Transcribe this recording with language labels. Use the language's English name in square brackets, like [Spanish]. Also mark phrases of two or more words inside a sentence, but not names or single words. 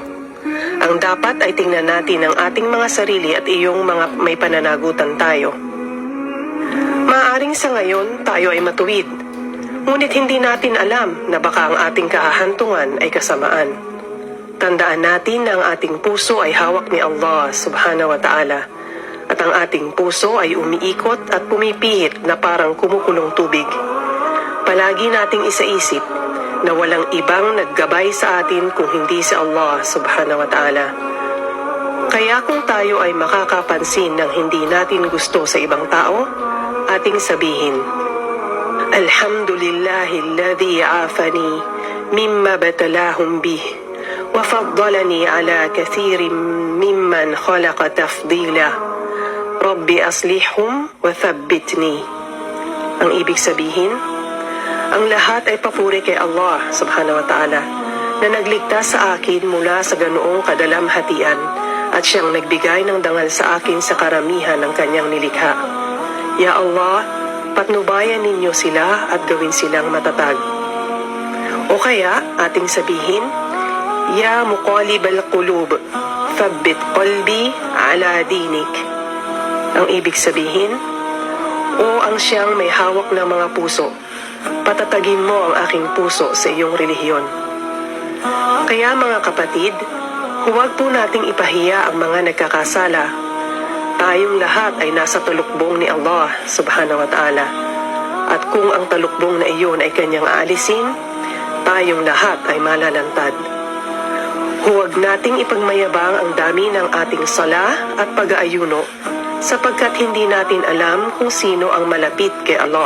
[Filipino] Ang dapat ay tingnan natin ang ating mga sarili at iyong mga may pananagutan tayo. Maaaring sa ngayon tayo ay matuwid, ngunit hindi natin alam na baka ang ating kahahantungan ay kasamaan. Tandaan natin na ang ating puso ay hawak ni Allah [Arabic] سبحانه وتعالى [Filipino] at ang ating puso ay umiikot at pumipihit na parang kumukulong tubig. Palagi nating isaisip na walang ibang naggabay sa atin kung hindi si Allah [Arabic] سبحانه وتعالى. [Filipino] Kaya kung tayo ay makakapansin ng hindi natin gusto sa ibang tao, ating sabihin, [Arabic] الحمد لله الذي عافاني مما ابتلاهم به وفضلني على كثير ممن خلق تفضيلا. رب أصلحهم وثبتني. [Filipino] Ang ibig sabihin, ang lahat ay papuri kay Allah [Arabic] سبحانه وتعالى [Filipino] na nagligtas sa akin mula sa ganoong kadalamhatian at siyang nagbigay ng dangal sa akin sa karamihan ng kanyang nilikha. [Arabic] يا الله, [Filipino] patnubayan ninyo sila at gawin silang matatag. O kaya ating sabihin, [Arabic] يا مقلب القلوب، ثبت قلبي على دينك. [Filipino] Ang ibig sabihin, o ang siyang may hawak ng mga puso, patatagin mo ang aking puso sa iyong relihiyon. Kaya mga kapatid, huwag po nating ipahiya ang mga nagkakasala. Tayong lahat ay nasa talukbong ni Allah [Arabic] سبحانه وتعالى. [Filipino] At kung ang talukbong na iyon ay kanyang aalisin, tayong lahat ay malalantad. Huwag nating ipagmayabang ang dami ng ating sala at pag-aayuno sapagkat hindi natin alam kung sino ang malapit kay Allah.